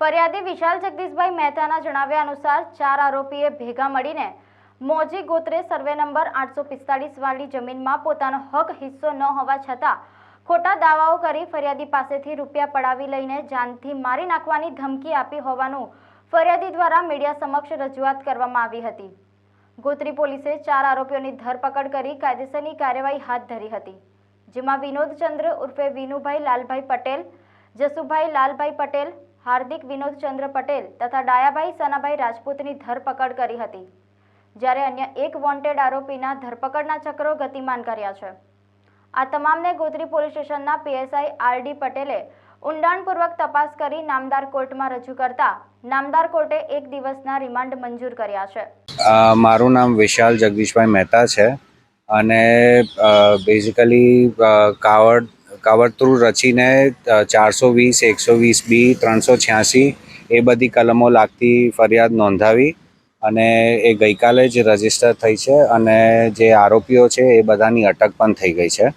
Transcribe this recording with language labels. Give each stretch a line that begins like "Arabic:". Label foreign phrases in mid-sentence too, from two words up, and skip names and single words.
Gujarati: ફરિયાદી વિશાલ જગદીશભાઈ મહેતાના જણાવ્યા અનુસાર 4 આરોપીએ ભેગા મળીને મોજી ગોત્રે સર્વે નંબર 845 વાળી જમીનમાં પોતાનો હક હિસ્સો ન હોવા છતાં ખોટા દાવાઓ કરી ફરિયાદી પાસેથી રૂપિયા પડાવી લઈને જાનથી મારી નાખવાની ધમકી આપી હોવાનું ફરિયાદી દ્વારા મીડિયા સમક્ષ રજૂઆત કરવામાં આવી હતી। ગોત્રી પોલીસે 4 આરોપીઓની ધરપકડ કરી કાયદેસરની કાર્યવાહી હાથ ધરી હતી, જેમાં વિનોદ ચંદ્ર ઉર્ફે વિનુભાઈ લાલભાઈ પટેલ, જસુભાઈ લાલભાઈ પટેલ, હાર્દિક વિનોદ ચંદ્ર પટેલ તથા ડાયાભાઈ સનાભાઈ રાજપૂતની ધરપકડ કરી હતી, જ્યારે અન્ય એક વોન્ટેડ આરોપીના ધરપકડના ચક્રો ગતિમાન કર્યા છે। આ તમામને ગોત્રી પોલીસ સ્ટેશનના પીએસઆઈ આરડી પટેલે ઊંડાણપૂર્વક તપાસ કરી નામદાર કોર્ટમાં રજૂ કરતા નામદાર કોર્ટે 1 દિવસના રિમાન્ડ મંજૂર કર્યા છે। મારું નામ વિશાલ જગદીશભાઈ મહેતા છે અને બેઝિકલી કાવતરું રચીને 420, 120B, 386 એ બધી કલમો લાગતી ફરિયાદ નોંધાવી અને એ ગઈકાલે જ રજીસ્ટર થઈ છે અને જે આરોપીઓ છે એ બધાની અટક પણ થઈ ગઈ છે।